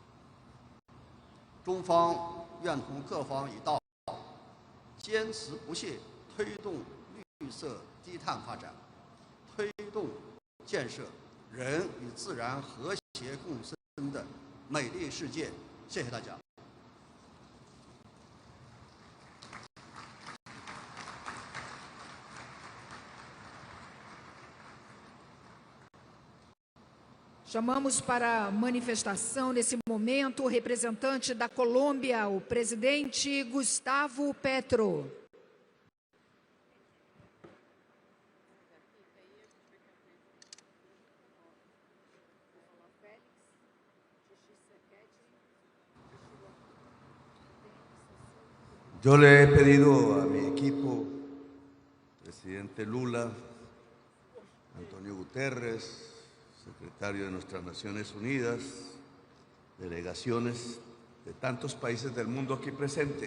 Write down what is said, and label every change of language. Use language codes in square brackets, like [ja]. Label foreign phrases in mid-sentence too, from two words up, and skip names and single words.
[zh] 中方愿同各方一道，坚持不懈推动绿色低碳发展，推动建设人与自然和谐共生的美丽世界。谢谢大家。 [pt] Chamamos para a manifestação, nesse momento, o representante da Colômbia, o presidente Gustavo Petro. [es] Yo le he pedido a mi equipo, presidente Lula, Antonio Guterres, secretario de nuestras Naciones Unidas, delegaciones de tantos países del mundo aquí presente.